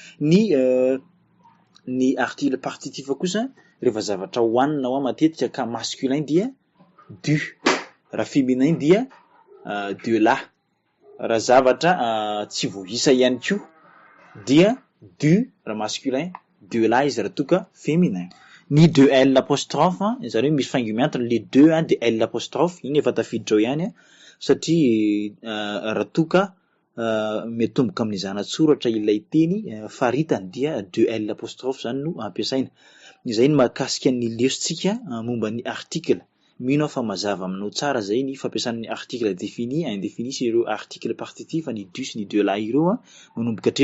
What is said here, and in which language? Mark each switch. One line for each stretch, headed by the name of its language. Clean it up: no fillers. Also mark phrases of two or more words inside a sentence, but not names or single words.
Malagasy: Ny
French: article partitif
Malagasy: kosa rehefa zavatra hoanina hoa matetika ka masculin dia du, raha féminin dia
French: de la,
Malagasy: raha zavatra tsy voaisa ihany koa dia du raha masculin,
French: de la
Malagasy: izy raha toka féminin. Ny
French: de L apostrophe
Malagasy: zany hoe misy faingo miantona
French: le deux de L apostrophe,
Malagasy: iny efa tafiditra ao ihany satria raha toka mitomboka amin'ny zanatsoratra ilay teny faritany dia
French: de L apostrophe
Malagasy: zany no ampiasaina. Izay ny mahakasika ny lesontsika momba ny article. Mino fa mazava aminao tsara zay ny fampiasan'ny
French: article défini, indéfini
Malagasy: sy ireo
French: article partitif
Malagasy: ny du sy ny
French: de la
Malagasy: ireo manomboka hatreto.